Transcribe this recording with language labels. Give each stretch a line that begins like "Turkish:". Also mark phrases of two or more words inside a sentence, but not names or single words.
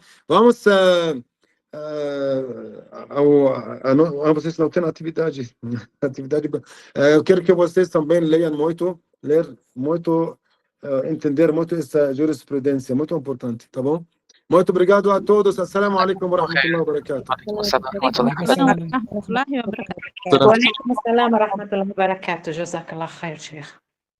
Portuguese: Vamos vocês não têm atividade. Eu quero que vocês também leiam muito, entender muito essa jurisprudência, muito importante, tá bom? Muito obrigado a todos.
Arabic: السلام عليكم ورحمة الله وبركاته. وعليكم السلام ورحمة الله وبركاته. جزاك الله خير, Sheikh.